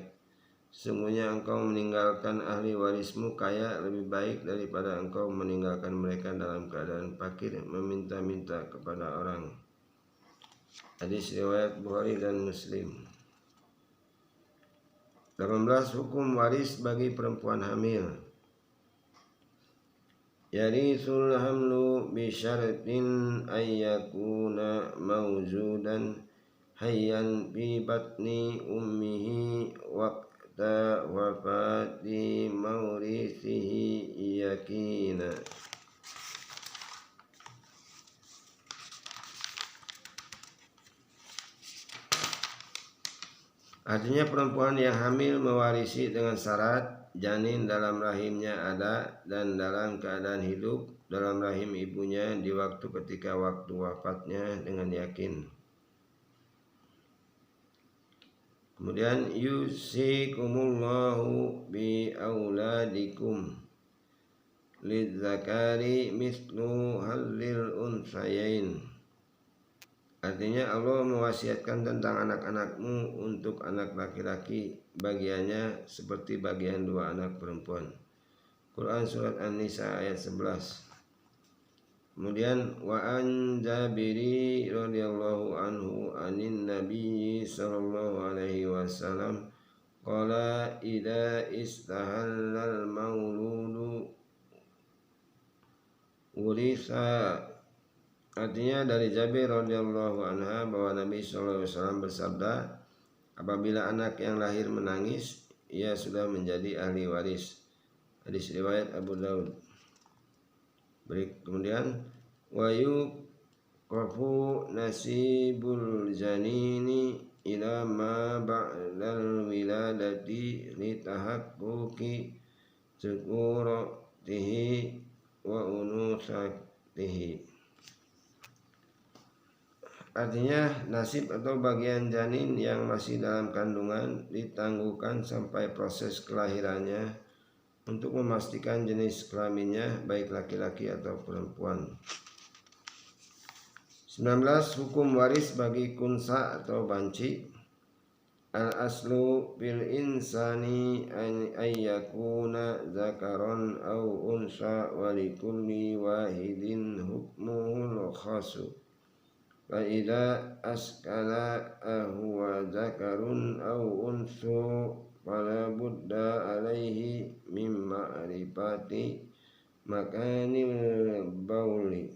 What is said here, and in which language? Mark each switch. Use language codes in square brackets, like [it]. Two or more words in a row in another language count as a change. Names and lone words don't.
[id] Sesungguhnya engkau meninggalkan ahli warismu kaya lebih baik daripada engkau meninggalkan mereka dalam keadaan fakir meminta-minta kepada orang. Hadis riwayat Bukhari dan Muslim. 18. Hukum waris bagi perempuan hamil. [ar] يرث الحمل بشرط أن يكون موجودا حيا في بطن أمه وقت وفاة مورثه يقينا. [id] Artinya perempuan yang hamil mewarisi dengan syarat janin dalam rahimnya ada dan dalam keadaan hidup dalam rahim ibunya di waktu ketika waktu wafatnya dengan yakin. [ar] Kemudian يوصيكم الله بأولادكم للذكر مثل حظ الأنثيين. [id] Artinya Allah mewasiatkan tentang anak-anakmu untuk anak laki-laki bagiannya seperti bagian 2 anak perempuan. Quran surat An-Nisa ayat 11. [ar] Kemudian وعن جابر رضي الله عنه عن النبي صلى الله عليه وسلم قال إذا استهل المولود ورث. [id] Artinya dari Jabir [ar] رضي الله عنها [id] bahwa Nabi [ar] صلى الله عليه وسلم [id] bersabda, apabila anak yang lahir menangis, ia sudah menjadi ahli waris. Hadis riwayat Abu Daud. [ar] Kemudian ويوقف نصيب الجنين إلى ما بعد الولادة لتحقق ذكورته وأنوثته. [id] Artinya nasib atau bagian janin yang masih dalam kandungan ditangguhkan sampai proses kelahirannya untuk memastikan jenis kelaminnya baik laki-laki atau perempuan. 19. Hukum waris bagi kunsa atau banci. [ar] الأصل بالإنسان أن يكون ذكرا أو أنثى ولكل واحد حكمه الخاص. وإذا أشكل هو ذكر أو أنثى فلا بد عليه من معرفة مكان البول.